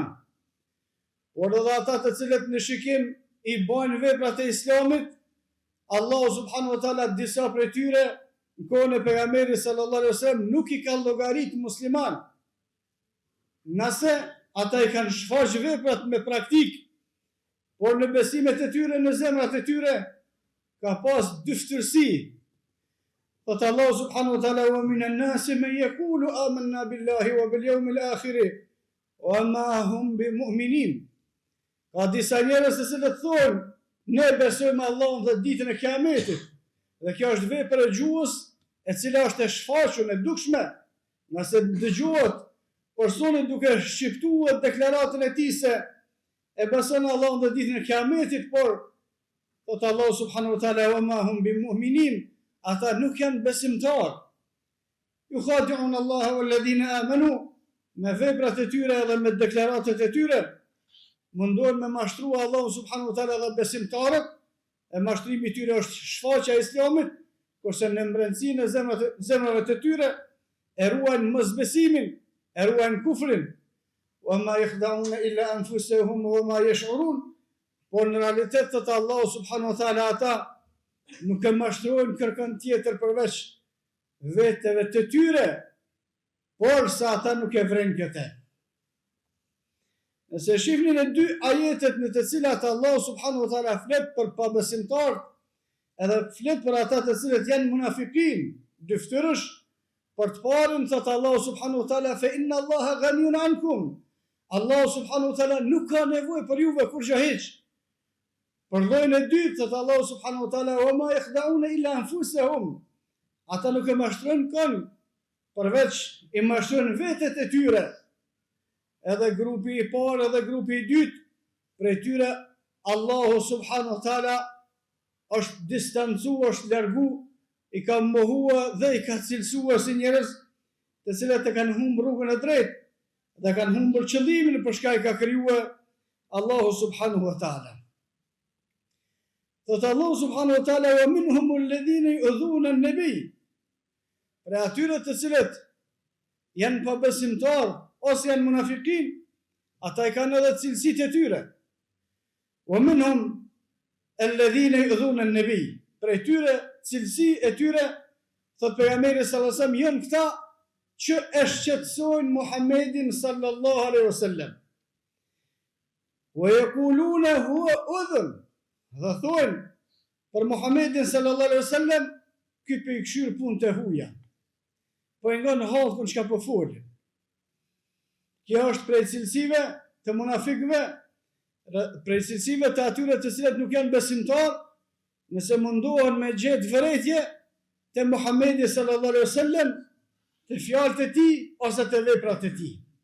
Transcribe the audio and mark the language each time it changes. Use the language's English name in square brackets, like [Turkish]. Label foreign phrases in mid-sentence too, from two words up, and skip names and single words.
[Albanian] Por edhe ata të cilët në shikim i bajnë veprat e islamit, Allahu [Arabic] سبحانه وتعالى [Albanian] disa prej tyre në kohën e pejgamberit [Arabic] صلى الله عليه وسلم [Albanian] nuk i ka llogarit musliman. Nëse ata i kanë shfaq veprat me praktik, por në besimet e tyre, në zemrat e tyre ka pas dyftërsi. [Arabic] Thot Allahu سبحانه وتعالى ومن الناس من يقول آمنا بالله وباليوم الآخر وما هم بمؤمنين." [Albanian] Ka disa njerëz të cilët thonë ne besojmë Allahun dhe ditën e Kiametit. Dhe kjo është vepër e gjuhës e cila është e shfaqur, e dukshme, nëse dëgjohet personi duke shqiptuar deklaratën e tij se e beson Allahun dhe ditën e Kiametit, por thot Allahu [Arabic] سبحانه وتعالى: "وما هم بمؤمنين", [Albanian] ata nuk janë besimtar. [Arabic] يخادعون الله والذين آمنوا, [Albanian] me veprat e tyre dhe me deklaratat e tyre mundohen me mashtru Allahu [Arabic] سبحانه و [Albanian] taala dhe besimtarët, e mashtrimi i tyre është shfaqja e islamit, kurse në mbrëmsinë e zemrave të tyre e ruajnë mosbesimin, e ruajnë kufrin, [Arabic] وما يخدعون إلا أنفسهم وما يشعرون, [Albanian] por në realitet të Allahu [Arabic] سبحانه وتعالى [Albanian] ata nuk e mashtrojnë kërkën tjetër përveç veteve të tyre, por sa ata nuk e vrejnë këtë. Nëse shihni në dy ajetet në të cilat Allahu [Arabic] سبحانه وتعالى [Albanian] flet për pabesimtarët, edhe flet për ata të cilët janë munafikin, dyftyrësh, për të parën thot Allahu [Arabic] سبحانه وتعالى فإن الله غني عنكم. [Albanian] Allahu [Arabic] سبحانه وتعالى [Albanian] nuk ka nevojë për juve kur hiç. Për llojin e dytë thot Allahu [Arabic] سبحانه وتعالى وما يخدعون إلا أنفسهم. [Albanian] Ata nuk e mashtrojnë kënë, përveç i mashtrojnë vetet e tyre. Edhe grupi i parë edhe grupi i dytë, prej tyre Allahu [Arabic] سبحانه وتعالى [Albanian] është distancu, është largu, i ka mohua dhe i ka cilësua si njerëz të cilët e kanë humbur rrugën e drejtë dhe kanë humbur qëllimin për shkak ka krijuar Allahu [Arabic] سبحانه وتعالى. Thot Allahu سبحانه وتعالى ومنهم الذين يؤذون النبي. [Albanian] Pra atyre të cilët janë pabesimtar ose janë munafikin, ata i kanë edhe cilësitë e tyre. [Arabic] ومنهم الذين يؤذون النبي. [Albanian] Pra tyre cilësi e tyre, thot pejgamberi [Arabic] صلى الله عليه وسلم, [Albanian] janë këta që e shqetësojnë Muhammedin sallallahu alaihi wasallam. [Arabic] ويقولون هو أذن. [Albanian] Dhe thonë për Muhammedin [Arabic] صلى الله عليه وسلم, [Albanian] ky pe i kshir punë të huaja. Po e ngon hallkun çka po folin. Kjo është prej cilësive të munafikëve, prej cilësive të atyre të cilët nuk janë besimtar, nëse mundohen me gjetë vërejtje të Muhammedi [Arabic] صلى الله عليه وسلم, [Albanian] të fjalët e tij ose të veprat e tij.